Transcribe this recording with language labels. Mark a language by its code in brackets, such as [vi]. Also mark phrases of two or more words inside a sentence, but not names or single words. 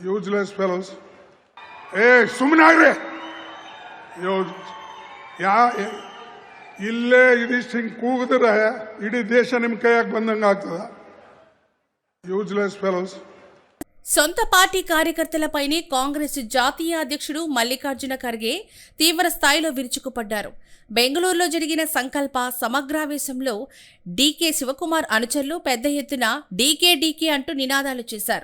[en] useless fellows. [kn] ಸುಮ್ಮನಾಗ್ರಿ. ಇಲ್ಲೇ ಇದಿಷ್ಟು ಹಿಂಗೆ ಕೂಗಿದ್ರೆ ಇಡೀ ದೇಶ ನಿಮ್ಮ ಕೈಯಾಗ ಬಂದಂಗೆ ಆಗ್ತದ. [en] Useless fellows. [te] సొంత పార్టీ కార్యకర్తలపైనే కాంగ్రెస్ జాతీయ అధ్యక్షుడు మల్లికార్జున ఖర్గే తీవ్ర స్థాయిలో విరుచుకుపడ్డారు. బెంగళూరులో జరిగిన సంకల్ప సమగ్రావేశంలో డీకే శివకుమార్ అనుచరులు పెద్ద ఎత్తున డీకే అంటూ నినాదాలు చేశారు.